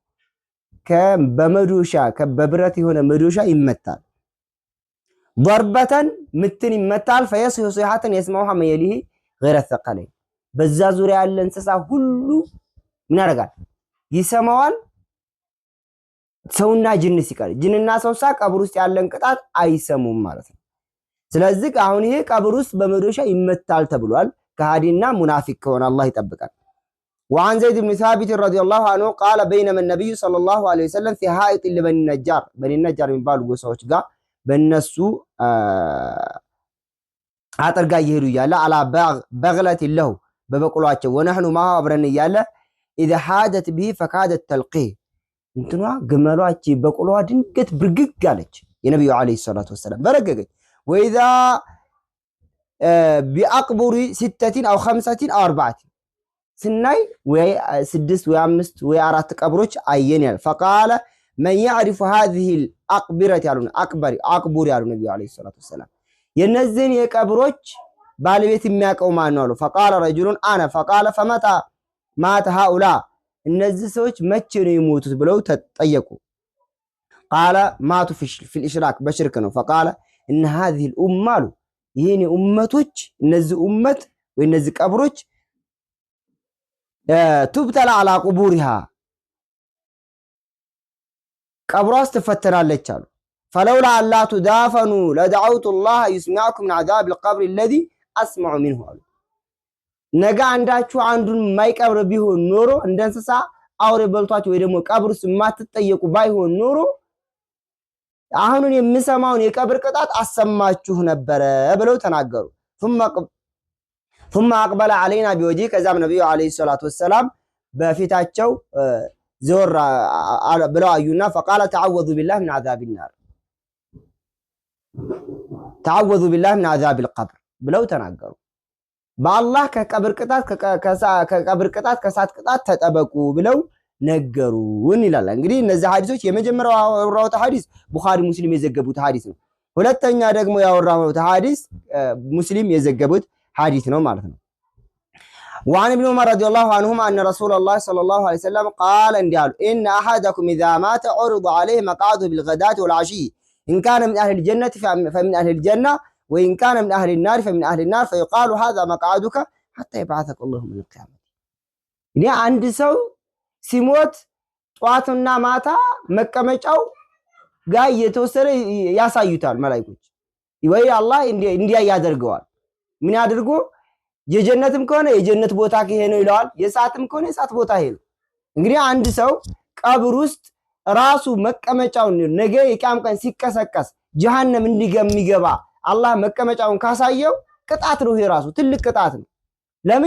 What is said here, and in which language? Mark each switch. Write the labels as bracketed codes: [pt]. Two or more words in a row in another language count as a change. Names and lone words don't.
[am] በመዶሻ በብረት የሆነ መዶሻ ይመታል። ضربተን ምትን ይመታል። [ar] فيصيح صيحة يسمعها من يليه غير الثقلين [am] በዛ ዙሪያ ያለ እንስሳ ሁሉ ምን ያደርጋል ይሰማዋል። ሰውና ጅን ሲቀር ጅንና ሰው ቀብር ውስጥ ያለን ቅጣት አይሰሙም ማለት ነው። ስለዚህ አሁን ይሄ ቀብር ውስጥ በመዶሻ ይመታል ተብሏል። ከሃዲና ሙናፊቅ ከሆነ አላህ ይጠብቃል። [ar] وعن زيد بن ثابت رضي الله عنه قال بينما النبي صلى الله عليه وسلم في حائط لبني النجار بني النجار [am] የሚባሉ ጎሳዎች ጋር በእነሱ አጥር ጋር ይሄዱ እያለ [ar] على بغلة له [am] በበቅሏቸው [ar] ونحن معه [am] አብረን እያለ [ar] إذا حادت به فكادت تلقيه [am] እንትኗ ግመሏች በቅሏ ድንገት ብርግግ አለች የነብዩ [ar] عليه الصلاة والسلام [am] በረገገች። وإذا [ar] بأقبر 6 أو 5 أو 4 [am] ስናይ ወይ 6 ወይ 5 ወይ 4 ቀብሮች አየን ያለ [ar] فقال من يعرف هذه الأقبرة [am] ያሉን አቅቡር ያሉ ነብዩ [ar] عليه الصلاة والسلام [am] የነዚህን የቀብሮች ባለቤት የሚያውቀው ማን ነው አሉ። [ar] فقال رجل أنا فقال فمتى مات هؤلاء [am] እነዚህ ሰዎች መቼ ነው የሞቱት ብለው ተጠየቁ። [ar] قال ماتوا في الإشراك [am] በሽርክ ነው። [ar] فقال ان هذه الامه [am] ይሄን ኡመቶች እነዚህ ኡመት ወይ እነዚህ ቀብሮች [ar] تبتلى على قبورها [am] ቀብሯስ ትፈተናለች አሉ። [ar] فلولا الا تدافنوا لدعوت الله يسمعكم من عذاب القبر الذي اسمع منه [am] አሉ። ነገ አንዳችሁ አንዱን ማይቀብር ቢሆን ኖሮ እንደ እንስሳ አውሬ በልቷችሁ ወይ ደግሞ ቀብሩስ ማትጠየቁ ባይሆን ኖሮ አሁን የምሰማውን የቀብር ቅጣት አሰማችሁ ነበረ ብለው ተናገሩ። [ar] ثم اقبل علينا بوجه [am] ከዛም ነብዩ [ar] عليه الصلاة والسلام [am] በፊታቸው ዞር ብለው አዩና [ar] فقال تعوذوا بالله من عذاب النار تعوذوا بالله من عذاب القبر [am] ብለው ተናገሩ። በአላህ ከቀብር ቅጣት ከእሳት ቅጣት ተጠበቁ ብለው ነገሩን ይላል። እንግዲህ እነዚህ ሐዲሶች የመጀመሪያው ያወራሁት ሐዲስ ቡኻሪ ሙስሊም የዘገቡት ሐዲስ ነው። ሁለተኛ ደግሞ ያወራሁት ሐዲስ ሙስሊም የዘገቡት ሐዲስ ነው ማለት ነው። [ar] وعن ابن عمر رضي الله عنهما أن رسول الله صلى الله عليه وسلم قال إن أحدكم إذا مات عرض عليه مقعده بالغداة والعشي إن كان من أهل الجنة فمن أهل الجنة وإن كان من أهل النار فمن أهل النار فيقال هذا مقعدك حتى يبعثك الله من القيامة. يعني عند سو [am] ሲሞት ጧትና ማታ መቀመጫው ጋር የተወሰነ ያሳዩታል መላእክቶች ወይ አላህ እንዲያ ያደርገዋል። ምን ያድርጉ? የጀነትም ከሆነ የጀነት ቦታ ይሄ ነው ይለዋል፣ የእሳትም ከሆነ የእሳት ቦታ ይሄ ነው። እንግዲህ አንድ ሰው ቀብር ውስጥ ራሱ መቀመጫውን ነገ የቂያም ቀን ሲቀሰቀስ ጀሃነም እንዲገባ አላህ መቀመጫውን ካሳየው ቅጣት ነው። ይሄ ራሱ ትልቅ ቅጣት ነው። ለምን?